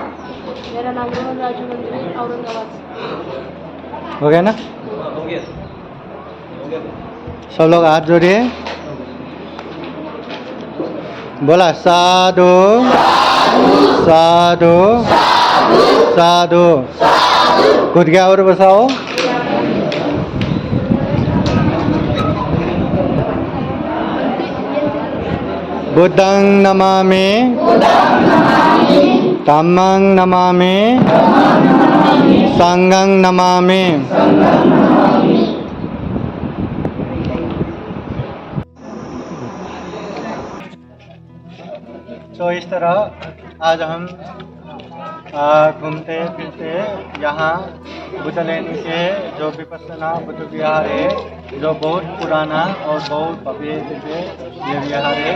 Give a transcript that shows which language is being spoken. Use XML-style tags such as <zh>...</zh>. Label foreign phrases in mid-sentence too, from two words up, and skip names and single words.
<hi>मेरा नाम रोहन राजू मंत्री औरंगाबाद से। हो गया ना? सब लोग हाथ जोड़िए। बोला साधु साधु साधु. खुद क्या और बसाओ.</hi> <pi>बुद्धं नमामि धम्मं नमामि संघं नमामि.</pi> <hi>तो इस तरह आज हम घूमते फिरते यहाँ बुद्ध लेनी के जो विपස්සना बुद्ध विहार है, जो बहुत पुराना और बहुत भव्य दिव्य ये विहार है.</hi>